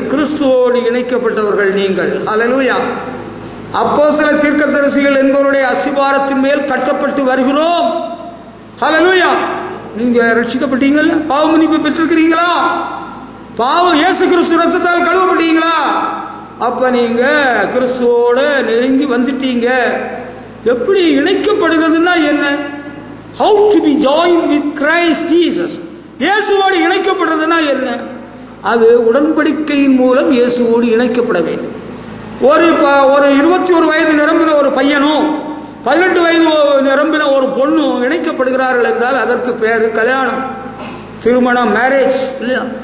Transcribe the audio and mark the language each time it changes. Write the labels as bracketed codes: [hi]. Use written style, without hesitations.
[ta] கிறிஸ்துவோடு இணைக்கப்பட்டவர்கள் நீங்கள். ஹல்லேலூயா. அப்போஸ்தலர் தீர்க்கதரிசிகள் என்பவருடைய அஸ்திபாரத்தின் மேல் கட்டப்பட்டு வருகிறோம். ஹல்லேலூயா. நீங்க ரட்சிக்கப்பட்டீங்களா? பாவ மன்னிப்பு பெற்றிருக்கிறீங்களா? பாவம் இயேசு கிறிஸ்து ரத்தத்தால் கழுவப்பட்டீங்களா? அப்ப நீங்க கிறிஸ்துவோட நெருங்கி வந்துட்டீங்க. எப்படி இணைக்கப்படுகிறதுனா என்ன? [en] How to be joined with Christ Jesus. [ta] இயேசுவோடு இணைக்கப்படுறதுனா என்ன? அது உடன்படிக்கையின் மூலம் இயேசுவோடு இணைக்கப்பட வேண்டும். ஒரு 21 வயது நிரம்பின ஒரு பையனும் 18 வயது நிரம்பின ஒரு பொண்ணும் இணைக்கப்படுகிறார்கள் என்றால் அதற்கு பேரு கல்யாணம், திருமணம், மேரேஜ் இல்லையா?